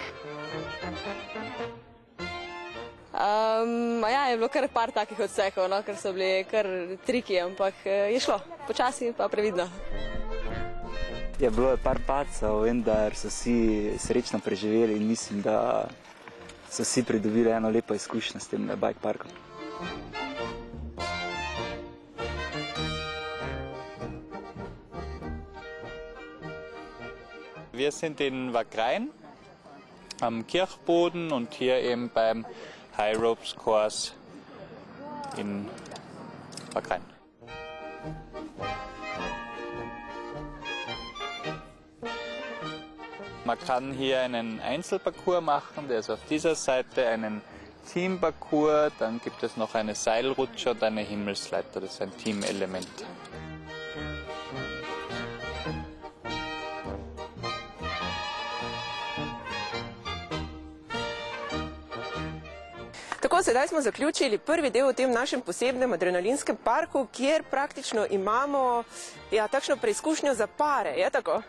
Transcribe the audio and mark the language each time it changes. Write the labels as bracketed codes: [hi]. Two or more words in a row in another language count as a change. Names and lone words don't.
[sl] Ja, je bilo kar par takih odsekov, no, ker so bili kar triki, ampak je šlo. Počasi pa previdno. Je bilo par padcev, vendar so vsi srečno preživeli in mislim, da so vsi pridobili eno lepo izkušnjo s tem bike parkom. [de] Wir sind in Wagrain am Kirchboden und hier eben beim [en] High Ropes Course [de] in Wagrain. Man kann hier einen Einzelparcours machen, der ist auf dieser Seite, einen Teamparcours, dann gibt es noch eine Seilrutsche und eine Himmelsleiter, das ist ein Teamelement. [sl] Tako, sedaj smo zaključili prvi del v tem našem posebnem adrenalinskem parku, kjer praktično imamo takšno preizkušnjo za pare, je tako?